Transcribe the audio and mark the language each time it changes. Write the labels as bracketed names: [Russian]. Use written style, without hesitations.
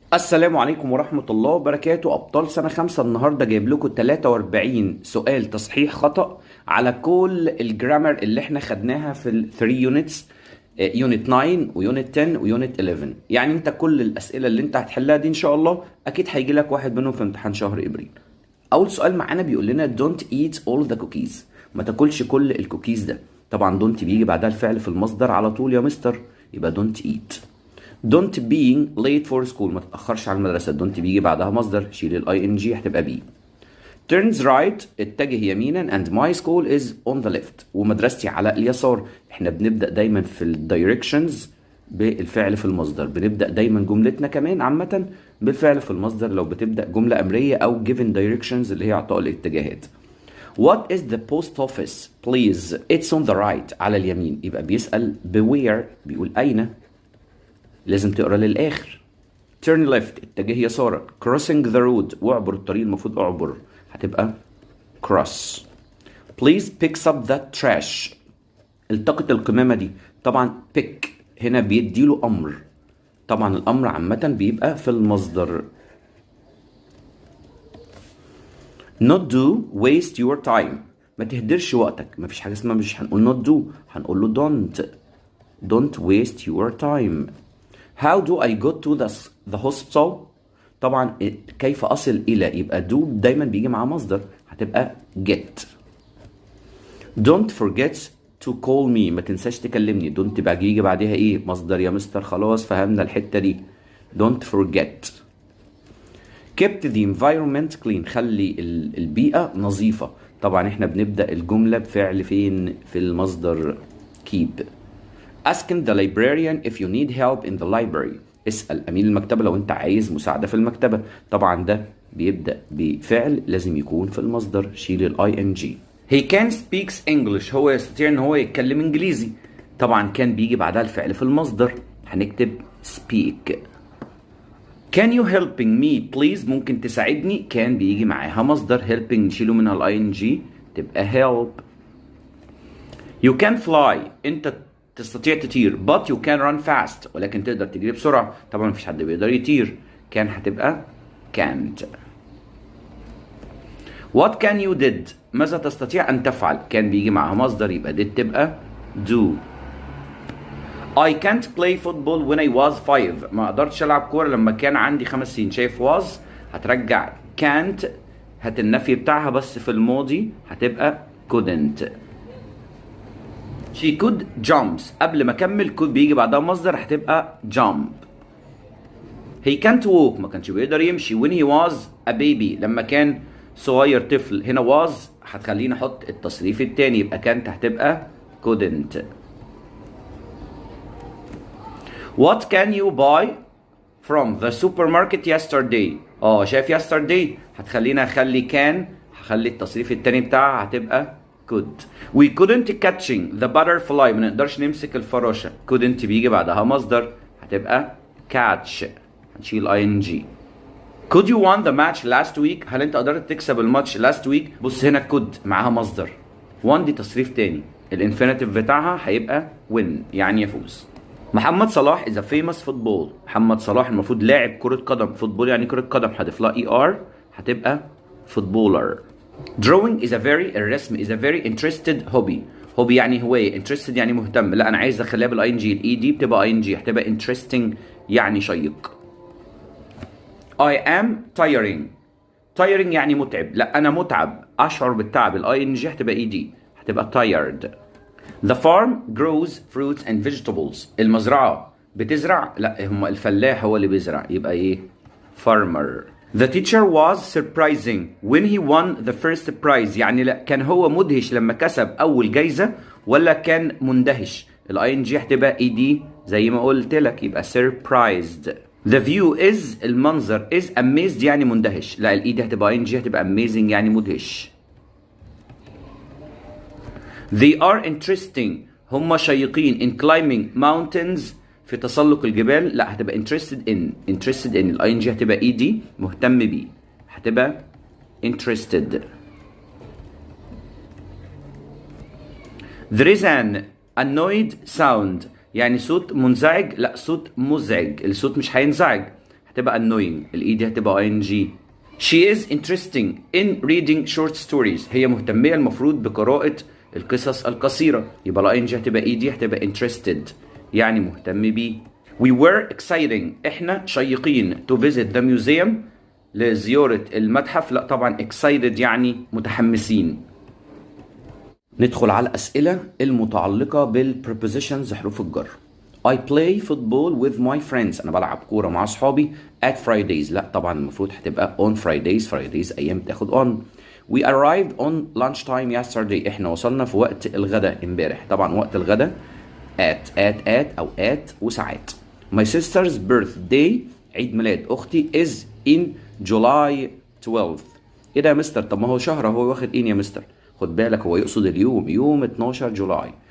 [Arabic] السلام عليكم ورحمة الله وبركاته. أبطال سنة خمسة النهاردة جايب لكم 43 سؤال تصحيح خطأ على كل الجرامر اللي احنا خدناها في ال 3 يونتس، يونت 9 ويونت 10 ويونت 11. يعني انت كل الأسئلة اللي انت هتحلها دي ان شاء الله اكيد هيجي لك واحد منهم في امتحان شهر ابريل. اول سؤال معانا بيقول لنا [English] don't eat all the cookies، [Arabic] ما تاكلش كل الكوكيز ده. طبعا don't بيجي بعدها الفعل في المصدر على طول يا مستر، يبقى [English] don't eat. don't being late for school، [Arabic] ما تتأخرش على المدرسة. don't بيجي بعدها مصدر، شيل الاي ان جي هتبقى بي. [English] turns right، [Arabic] اتجه يمينا. [English] and my school is on the left، [Arabic] ومدرستي على اليسار. احنا بنبدأ دايما في الدايركشنز بالفعل في المصدر، بنبدأ دايما جملتنا كمان عامة بالفعل في المصدر لو بتبدأ جملة أمرية أو [English] given directions [Arabic] اللي هي عطاء الاتجاهات. [English] What is the post office please؟ It's on the right، [Arabic] على اليمين. يبقى بيسأل بوير، بيقول أين، لازم تقرا للآخر. [English] turn left، [Arabic] اتجه يسارا. [English] crossing the road، [Arabic] واعبر الطريق، المفروض اعبر، هتبقى cross. [English] please picks up that trash، [Arabic] التقط القمامة دي. طبعا pick هنا بيديله أمر، طبعا الأمر عامة بيبقى في المصدر. [English] not do waste your time، [Arabic] ما تهدرش وقتك. ما فيش حاجة اسمها مش هنقول not do، هنقول له [English] don't waste your time. how do I go to the hospital؟ [Arabic] طبعا كيف أصل إلى، يبقى do دايما بيجي معاه مصدر، هتبقى get. [English] don't forget to call me، [Arabic] ما تنساش تكلمني. don't بقى يجي بعدها ايه، مصدر يا مستر. خلاص فهمنا الحتة دي. [English] don't forget. kept the environment clean، [Arabic] خلي البيئة نظيفة. طبعا احنا بنبدأ الجملة بفعل فين، في المصدر keep. [English] asking the librarian if you need help in the library، [Arabic] اسأل أمين المكتبة لو أنت عايز مساعدة في المكتبة. طبعا ده بيبدأ بفعل لازم يكون في المصدر، شيل الاي ان جي. [English] he can speaks English، [Arabic] هو يستطيع ان هو يتكلم انجليزي. طبعا كان بيجي بعدها الفعل في المصدر، هنكتب speak. [English] can you helping me please، [Arabic] ممكن تساعدني. كان بيجي معاها مصدر، helping نشيله منها الاي ان جي تبقى help. [English] you can fly، [Arabic] انت تستطيع تطير. [English] but you can run fast، [Arabic] ولكن تقدر تجري بسرعة. طبعا مفيش حد بيقدر يطير، كان هتبقى can't. [English] what can you did، [Arabic] ماذا تستطيع أن تفعل. كان بيجي معها مصدر، يبقى did تبقى do. [English] I can't play football when I was 5، [Arabic] ما قدرتش ألعب كورة لما كان عندي 5 سنين. شايف was هترجع can't، هات النفي بتاعها بس في الماضي هتبقى couldn't. [English] she could jumps، [Arabic] قبل ما اكمل could بيجي بعدها مصدر، هتبقى jump. [English] he can't walk، [Arabic] ما كانش بيقدر يمشي. [English] when he was a baby، [Arabic] لما كان صغير طفل. هنا was هتخليني احط التصريف التاني، يبقى كانت هتبقى couldn't. [English] what can you buy from the supermarket yesterday؟ [Arabic] شايف yesterday هتخلينا اخلي كان، هخلي التصريف التاني بتاعها هتبقى could. [English] we couldn't catching the butterfly، [Arabic] ما نقدرش نمسك الفراشة. couldn't بيجي بعدها مصدر، هتبقى catch، هنشيل ing. [English] could you won the match last week، [Arabic] هل انت قدرت تكسب الماتش [English] last week؟ [Arabic] بص هنا could معاها مصدر، won دي تصريف تاني، الانفينيتيف بتاعها هيبقى win يعني يفوز. محمد صلاح [English] is a famous football، [Arabic] محمد صلاح المفروض لاعب كرة قدم. فوتبول يعني كرة قدم، هضيف لها er هتبقى footballer. [English] drawing is a very، [Arabic] الرسم [English] is a very interested hobby. [Arabic] hobby يعني هواية، interested يعني مهتم. لا أنا عايز أخليها بالاي ان جي، الاي دي بتبقى اي ان جي هتبقى interesting يعني شيق. [English] I am tiring، tiring [Arabic] يعني متعب. لا أنا متعب، أشعر بالتعب، الاي ان جي هتبقى اي دي هتبقى tired. [English] the farm grows fruits and vegetables، [Arabic] المزرعة بتزرع، لا هم الفلاح هو اللي بيزرع، يبقى ايه، farmer. [English] the teacher was surprising when he won the first prize، [Arabic] يعني لا كان هو مدهش لما كسب أول جايزة، ولا كان مندهش. الاي ان جي هتبقى اي دي زي ما قلت لك، يبقى surprised. [English] the view is، [Arabic] المنظر [English] is amazed [Arabic] يعني مندهش، لا الاي دي هتبقى اي ان جي هتبقى amazing يعني مدهش. [English] they are interesting، [Arabic] هم شيقين [English] in climbing mountains، [Arabic] في تسلق الجبال. لا هتبقى interested in، interested in الاي ان جي هتبقى اي دي مهتم بيه، هتبقى interested. [English] there is an annoyed sound، [Arabic] يعني صوت منزعج، لا صوت مزعج، الصوت مش هينزعج، هتبقى annoying. الاي دي هتبقى ing. [English] She is interesting in reading short stories. [Arabic] هي مهتمية المفروض بقراءة القصص القصيرة. يبقى لا ing هتبقى اي دي هتبقى interested يعني مهتم بيه. [English] We were exciting. [Arabic] احنا شيقين [English] to visit the museum [Arabic] لزيارة المتحف. لا طبعا excited يعني متحمسين. ندخل على الأسئلة المتعلقة بالprepositions حروف الجر. [English] I play football with my friends. [Arabic] أنا بلعب كورة مع أصحابي [English] at Fridays. [Arabic] لا طبعا المفروض هتبقى [English] on Fridays. [Arabic] Fridays أيام تاخد on. [English] We arrived on lunchtime yesterday. [Arabic] إحنا وصلنا في وقت الغداء امبارح. طبعا وقت الغداء at أو at وساعات. [English] My sister's birthday [Arabic] عيد ميلاد أختي [English] is in July 12th. [Arabic] إيه ده يا مستر؟ طب ما هو شهر هو واخد إيه يا مستر؟ خد بالك هو يقصد اليوم، يوم 12 جولاي.